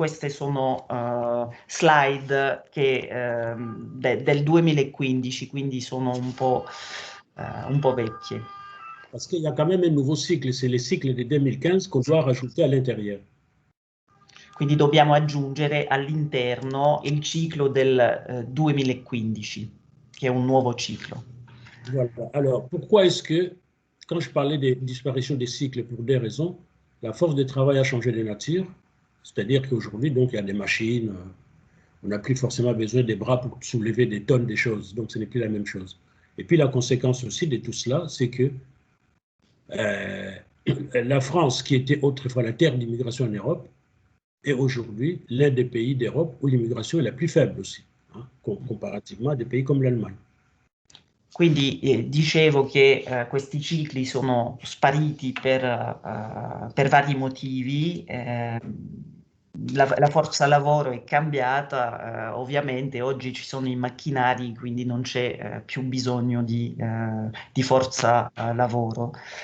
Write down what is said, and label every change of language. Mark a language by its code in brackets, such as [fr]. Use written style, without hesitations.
[it] Queste sono slide del 2015, quindi sono un po' vecchie. [fr] Parce qu'il y a quand même un nouveau cycle, c'est le cycle de 2015 qu'on doit rajouter à l'intérieur. [it] Quindi dobbiamo aggiungere all'interno il ciclo del 2015, che è un nuovo ciclo. [fr] Voilà. Alors, pourquoi est-ce que, quand je parlais de disparition des cycles pour des raisons, la force de travail a changé de nature, c'est-à-dire qu'aujourd'hui, donc, il y a des machines, on n'a plus forcément besoin des bras pour soulever des tonnes de choses, donc ce n'est plus la même chose. Et puis la conséquence aussi de tout cela, c'est que la France, qui était autrefois la terre d'immigration en Europe, est aujourd'hui l'un des pays d'Europe où l'immigration est la plus faible aussi, hein, comparativement à des pays comme l'Allemagne. [it] Quindi dicevo che questi cicli sono spariti per vari motivi. La forza lavoro è cambiata, ovviamente oggi ci sono i macchinari, quindi non c'è più bisogno di forza lavoro.